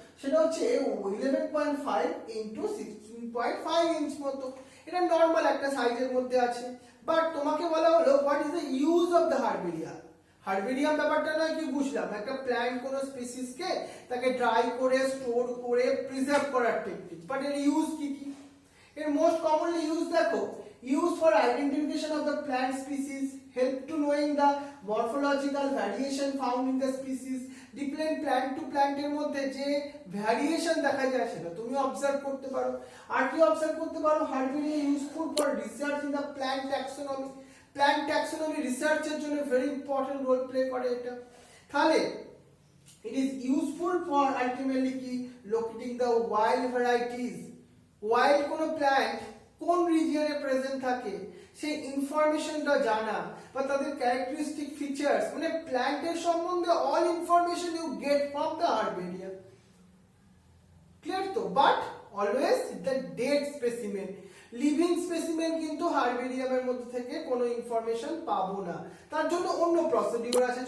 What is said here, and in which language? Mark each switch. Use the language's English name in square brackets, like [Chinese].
[Bangla] সেটা হচ্ছে 11.5 into 16.5 inch মতো। এটা নর্মাল একটা সাইজের মধ্যে আছে। বাট তোমাকে বলা হলো [English] What is the use of the herbarium. [Bangla] Herbarium ব্যাপারটা নয় কি বুঝলাম, একটা প্ল্যান্ট কোন স্পিসিসকে তাকে ড্রাই করে স্টোর করে প্রিজার্ভ করার টেকনিক। বাট এর ইউজ কি কি? [English] এর most commonly use দেখো, used for identification of the plant species, help to knowing the morphological variation found in the species. Different plant to plant [Bangla] এর মধ্যে যে ভ্যারিয়েশন দেখা যায় সেটা তুমি অবজার্ভ করতে পারো। আর কি অবজার্ভ করতে পারো? [English] Herbarium useful for research in the plant taxonomy. [Bangla] Plant taxonomy রিসার্চের জন্য ভেরি ইম্পর্টেন্ট রোল প্লে করে এটা। তাহলে [English] it is useful for ultimately কি locating the wild varieties। Wild কোন plant [Bangla] কোন রিজিয়নে প্রেজেন্ট থাকে সেই ইনফরমেশনটা জানা বা তাদের ক্যারেক্টারিস্টিক ফিচার্স, মানে প্ল্যান্টের সম্বন্ধে [English] All information you get from the herbarium. [Bangla] Clear তো? But always the dead specimen, living specimen কিন্তু হার্বেরিয়ামের মধ্যে থেকে কোনো ইনফরমেশন পাবো না, তার জন্য অন্য প্রসিডিউর আছে।